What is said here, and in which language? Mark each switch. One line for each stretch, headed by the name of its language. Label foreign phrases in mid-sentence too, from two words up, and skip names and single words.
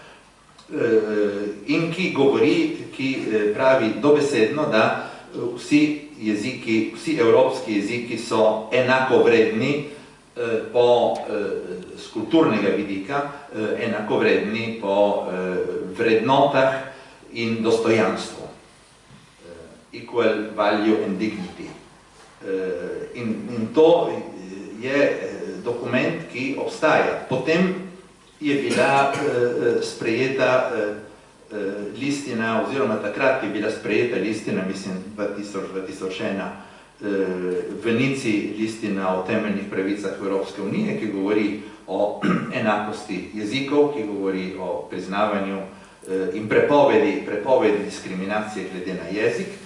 Slovenian: in ki govori, ki pravi dobesedno, da vsi jeziki, vsi evropski jeziki so enakovredni z kulturnega vidika, enakovredni po vrednotah in dostojanstvu.
English: Equal value and dignity.
Slovenian: In to je dokument, ki obstaja. Potem je bila sprejeta listina, oziroma takrat je bila sprejeta listina, mislim, 2001, v Nici listina o temeljnih pravicah Evropske unije, ki govori o enakosti jezikov, ki govori o priznavanju in prepovedi diskriminacije glede na jezik.